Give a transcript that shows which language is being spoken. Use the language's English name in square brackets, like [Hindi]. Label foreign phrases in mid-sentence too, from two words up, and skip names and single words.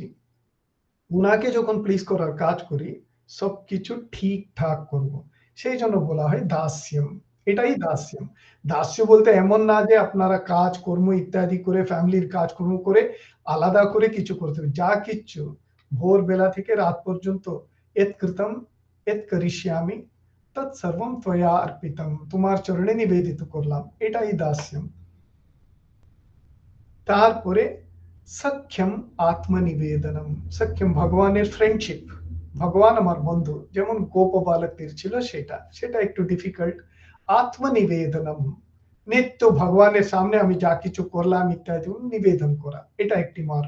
[Bangla] উনাকে যখন প্লিজ করার কাজ করি, সবকিছু ঠিকঠাক করব। সেই জন্য বলা হয় দাস্যম। এটাই দাস্যম। দাস্য বলতে এমন না যে আপনারা কাজ কর্ম ইত্যাদি করে, ফ্যামিলির কাজকর্ম করে আলাদা করে কিছু করতে হবে। যা কিচ্ছু ভোরবেলা থেকে রাত পর্যন্ত [Sanskrit] यत्कृतं यत्करिष्यामि तत्सर्वं त्वया अर्पितं, [Bangla] তোমার চরণে নিবেদিত করলাম, এটাই দাস্যম। তারপরে সখ্যম আত্মনিবেদনম, সখ্যম ভগবানের ফ্রেন্ডশিপ, ভগবান আমার বন্ধু, যেমন গোপ বালকদের ছিল সেটা, সেটা একটু ডিফিকাল্ট। আত্মনিবেদনম, নিত্য ভগবানের সামনে আমি যা কিছু করলাম ইত্যাদি নিবেদন করা, এটা একটি মার্গ।